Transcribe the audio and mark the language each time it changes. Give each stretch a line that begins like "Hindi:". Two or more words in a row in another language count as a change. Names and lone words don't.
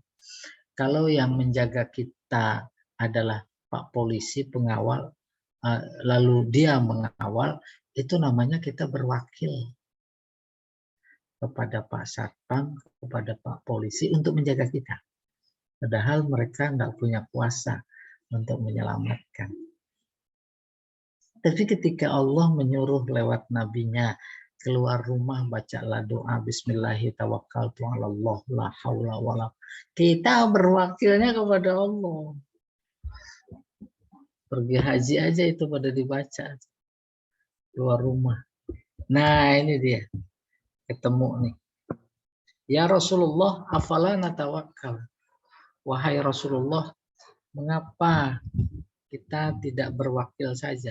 Indonesian: Kalau yang menjaga kita adalah Pak Polisi pengawal, lalu dia mengawal, itu namanya kita berwakil kepada Pak Satpam, kepada Pak Polisi untuk menjaga kita. Padahal mereka nggak punya kuasa untuk menyelamatkan. Tapi ketika Allah menyuruh lewat nabinya, keluar rumah bacalah doa
Arabic: بسم الله الرحمن الرحيم توكلت على الله لا حول ولا.
Indonesian: Kita berwakilnya kepada Allah. Pergi haji aja itu pada dibaca. Keluar rumah. Nah, ini dia. Ketemu nih.
Arabic: يا رسول الله أفلا نتوكل.
Indonesian: Wahai Rasulullah, mengapa kita tidak berwakil saja?